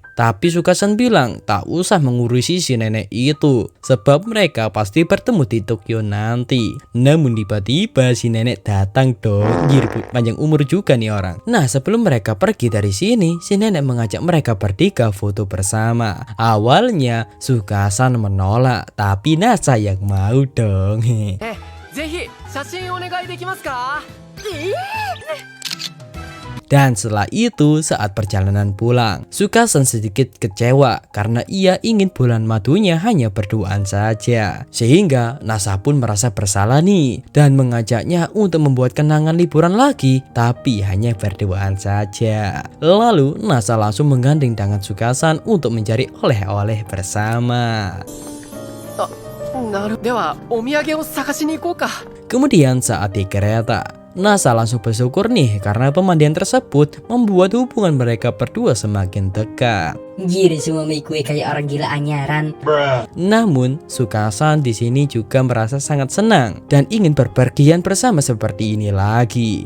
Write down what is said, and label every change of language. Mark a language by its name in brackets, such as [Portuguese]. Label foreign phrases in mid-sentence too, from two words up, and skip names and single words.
[Indonesian] Tapi Sukasan bilang tak usah mengurusi si nenek itu, sebab mereka pasti bertemu di Tokyo nanti. Namun tiba-tiba si nenek datang dong. Jir, panjang umur juga nih orang. Nah sebelum mereka pergi dari sini, si nenek mengajak mereka bertiga foto bersama. Awalnya Sukasan menolak, tapi Nasa yang mau dong. [Japanese] ぜひ写真お願いできますか？ [Indonesian] Dan setelah itu saat perjalanan pulang, Sukasan sedikit kecewa karena ia ingin bulan madunya hanya berduaan saja. Sehingga Nasa pun merasa bersalah nih dan mengajaknya untuk membuat kenangan liburan lagi, tapi hanya berduaan saja. Lalu Nasa langsung menggandeng tangan Sukasan untuk mencari oleh-oleh bersama. [Japanese] なる。ではお土産を探しに行こうか。 [Indonesian] Kemudian saat di kereta, Nasa langsung bersyukur nih karena pemandian tersebut membuat hubungan mereka berdua semakin dekat. Jir, suami gue kayak orang gila anyaran. Namun Sukasan di sini juga merasa sangat senang dan ingin berpergian bersama seperti ini lagi.